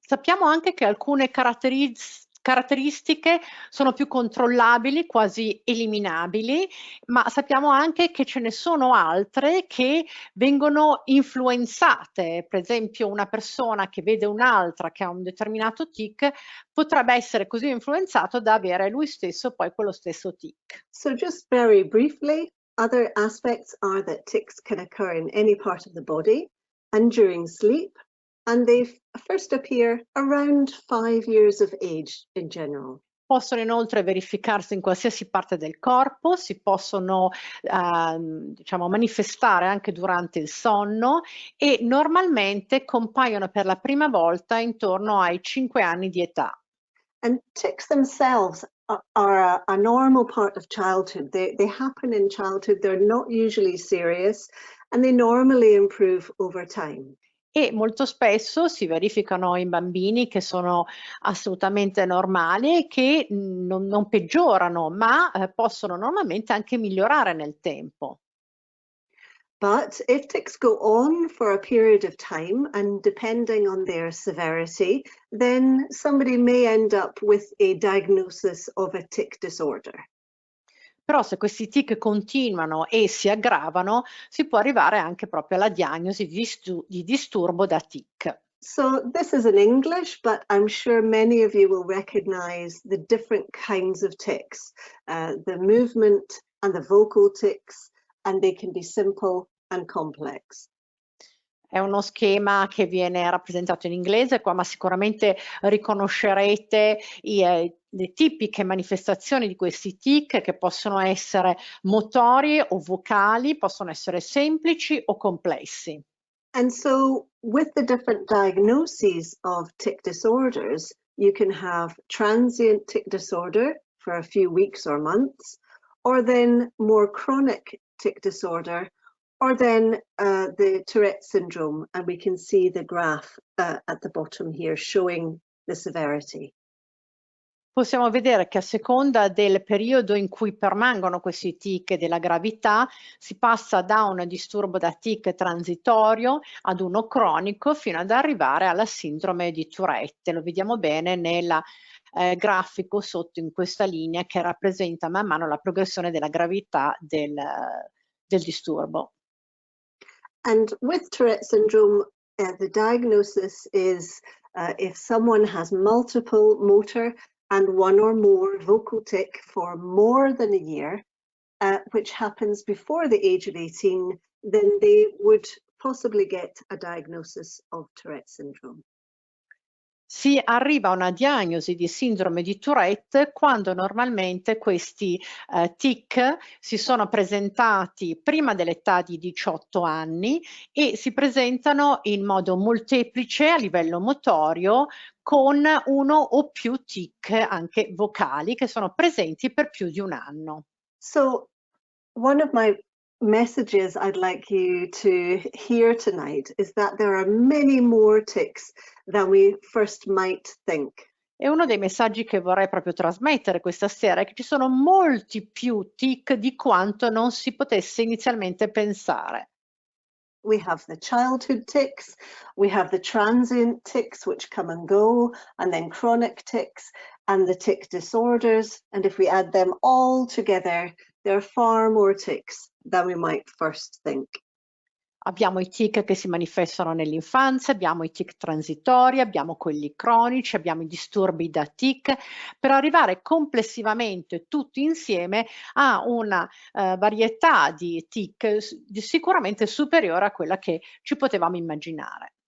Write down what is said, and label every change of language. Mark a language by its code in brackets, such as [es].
[it] Sappiamo anche che alcune caratteristiche sono più controllabili, quasi eliminabili, ma sappiamo anche che ce ne sono altre che vengono influenzate. Per esempio, una persona che vede un'altra che ha un determinato tic potrebbe essere così influenzato da avere lui stesso poi quello stesso tic. [en] So just very briefly, other aspects are that tics can occur in any part of the body and during sleep, and they first appear around 5 years of age in general. [it] Possono inoltre verificarsi in qualsiasi parte del corpo, si possono diciamo, manifestare anche durante il sonno e normalmente compaiono per la prima volta intorno ai 5 anni di età. [en] And tics themselves are a normal part of childhood. They happen in childhood, they're not usually serious, and they normally improve over time. [it] E molto spesso si verificano in bambini che sono assolutamente normali e che non peggiorano, ma possono normalmente anche migliorare nel tempo. [en] But if tics go on for a period of time, and depending on their severity, then somebody may end up with a diagnosis of a tic disorder. [it] Però se questi tic continuano e si aggravano, si può arrivare anche proprio alla diagnosi di disturbo da tic. [en] So this is in English, but I'm sure many of you will recognize the different kinds of tics, the movement and the vocal tics, and they can be simple and complex. [it] È uno schema che viene rappresentato in inglese qua, ma sicuramente riconoscerete le tipiche manifestazioni di questi tic che possono essere motori o vocali, possono essere semplici o complessi. [en] And so with the different diagnoses of tic disorders, you can have transient tic disorder for a few weeks or months, or then more chronic tic disorder, or then the Tourette syndrome, and we can see the graph at the bottom here showing the severity. [it] Possiamo vedere che a seconda del periodo in cui permangono questi tic e della gravità, si passa da un disturbo da tic transitorio ad uno cronico fino ad arrivare alla sindrome di Tourette. Lo vediamo bene nel grafico sotto in questa linea che rappresenta man mano la progressione della gravità del disturbo. [en] And with Tourette syndrome, the diagnosis is if someone has multiple motor and one or more vocal tic for more than a year, which happens before the age of 18, then they would possibly get a diagnosis of Tourette syndrome. [it] Si arriva a una diagnosi di sindrome di Tourette quando normalmente questi tic si sono presentati prima dell'età di 18 anni e si presentano in modo molteplice a livello motorio con uno o più tic anche vocali che sono presenti per più di un anno. [en] So one of my messages I'd like you to hear tonight is that there are many more tics than we first might think. [it] E uno dei messaggi che vorrei proprio trasmettere questa sera è che ci sono molti più tic di quanto non si potesse inizialmente pensare. [en] We have the childhood tics, we have the transient tics which come and go, and then chronic tics and the tic disorders. And if we add them all together, there are far more ticks than we might first think. [it] Abbiamo i tic che si manifestano nell'infanzia, abbiamo i tic transitori, abbiamo quelli cronici, abbiamo i disturbi da tic, per arrivare complessivamente tutti insieme a una varietà di tic sicuramente superiore a quella che ci potevamo immaginare.